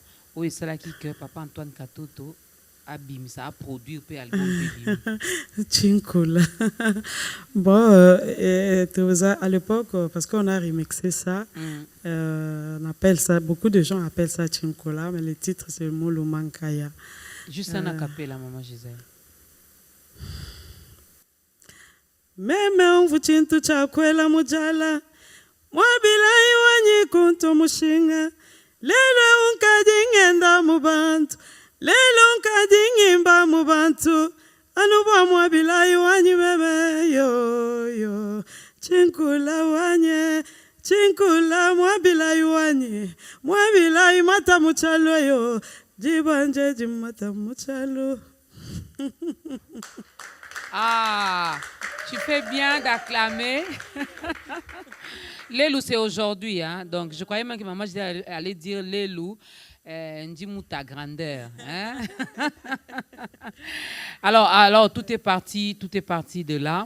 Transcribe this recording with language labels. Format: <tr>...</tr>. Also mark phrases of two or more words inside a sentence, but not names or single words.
<fr>Où est cela qui que Papa Antoine Katoto Abim, ça a produit un album Bébim. Chinkula. Bon, à l'époque, parce qu'on a remixé ça, on appelle ça, beaucoup de gens appellent ça Chinkula, mais le titre c'est Mulu Mankaya. Juste un acapella, maman Gisèle.</fr> <lua>Meme umvuchintu chakwela mujala mwabilai wanyi kuntu mushinga lelo unkadingenda mubantu lelo unkadingimba mubantu anuba mwabilai wanyi bebe yo chinkula wanye chinkula mwabilai wanyi mwabilai mata muchalo yo jibanje jimata muchalo.</lua> <fr>Ah, tu fais bien d'acclamer. Lelou, c'est aujourd'hui. Hein? Donc, je croyais même que maman allait dire Lelou. Dis-moi ta grandeur. Hein? alors, tout est parti de là.</fr>